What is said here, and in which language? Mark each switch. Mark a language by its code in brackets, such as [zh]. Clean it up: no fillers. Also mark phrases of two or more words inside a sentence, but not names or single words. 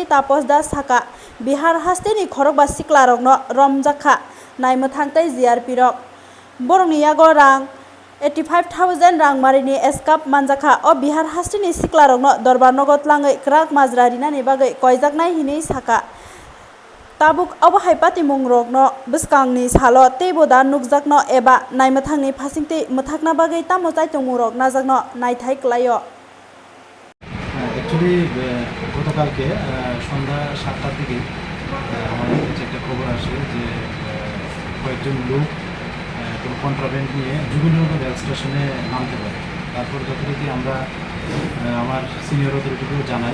[trp] तापस दास साका बिहार हास्टेनि खरकबा सिक्लारकनो रमजाखा नायमथांतै जिआरपि रक बरंनि यागो रां 85,000 रां मारिनि एसकाप मानजाखा ओ बिहार हास्टेनि सिक्लारकनो दरबार नगद लाङै क्राक माजरा रिनानि बागै कयजाकनाय हिनि साका ताबुक अबहाय पाति मुंरकनो बिस्कांनि सालो तेबो दा नुकजाकनो एबा नायमथांनि फासिंते मथाकना बागै तामो चाइतमुंरक नाजाकनो नायथाय क्लायो [bn] অ্যাকচুয়ালি গতকালকে সন্ধ্যা 7টার দিকে আমাদের কাছে একটা খবর আসে যে কয়েকজন লোক কোনো কন্ট্রাব্যান্ড নিয়ে যুগনগর রেল স্টেশনে নামতে পারে। তারপর যথারীতি আমরা আমার [en] senior authority [bn] জানাই।